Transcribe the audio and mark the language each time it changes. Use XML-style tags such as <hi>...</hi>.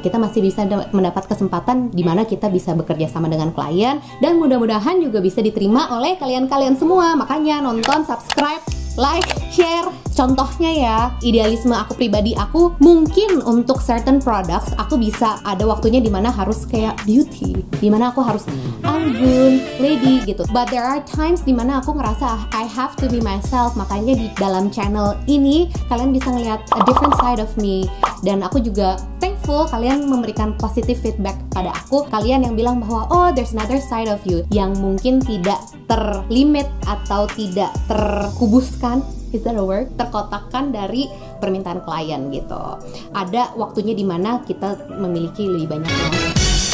<id>Kita masih bisa mendapat kesempatan di mana kita bisa bekerja sama dengan klien, dan mudah-mudahan juga bisa diterima oleh kalian-kalian semua. Makanya nonton, subscribe, like, share. Contohnya ya, idealisme aku pribadi, aku mungkin untuk</id> <en>certain products</en> <id>aku bisa ada waktunya dimana harus kayak beauty, dimana aku harus anggun, lady gitu.</id> <en>But there are times</en> <id>dimana aku ngerasa</id> <en>I have to be myself.</en> <id>Makanya di dalam channel ini kalian bisa ngeliat</id> <en>a different side of me.</en> <id>Dan aku juga thankful kalian memberikan</id> <en>positive feedback</en> <id>pada aku. Kalian yang bilang bahwa</id> <en>oh there's another side of you</en> <id>yang mungkin tidak terlimit atau tidak terkubuskan,</id> <en>is that a word?</en> <id>Terkotakkan dari permintaan klien gitu. Ada waktunya dimana kita memiliki lebih banyak uang.</id>